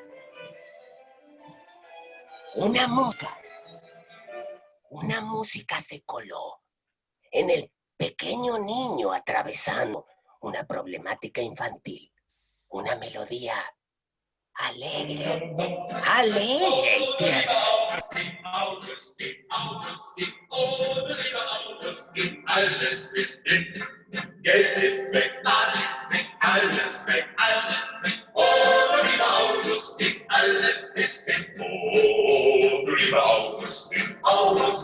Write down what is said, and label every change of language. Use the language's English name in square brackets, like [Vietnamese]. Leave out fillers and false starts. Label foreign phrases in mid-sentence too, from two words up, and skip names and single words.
[Spanish] Una música se coló en el pequeño niño atravesando una problemática infantil. Una melodía alegre y tierna. [German] Alles ist hin, Geld ist weg, alles weg, oh, du lieber Augustin, alles ist hin, oh, du lieber Augustin, oh,